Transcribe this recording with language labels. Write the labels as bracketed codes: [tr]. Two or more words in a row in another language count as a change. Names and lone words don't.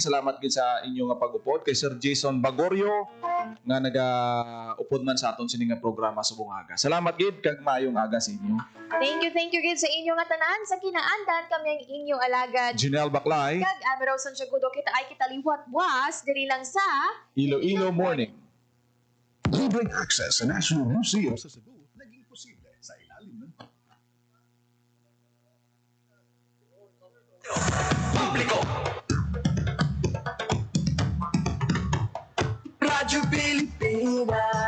[hil] Salamat gid sa inyo nga pag-upod kay Sir Jason Bagorio nga nagaupod man sa aton sini nga programa sa bungaga. Salamat gid kag maayong aga sa inyo. [en] Thank you [hil] gid sa inyo nga tanan sa kinaandan kami ang inyong alagad. Janelle Baclay. Kag Amiro Santiago kita ay kitaliwat buwas diri lang sa Iloilo Morning. [tl] Libreng access sa National Museum sa Cebu naging posible sa ilalim ng Publiko. Radyo Pilipinas.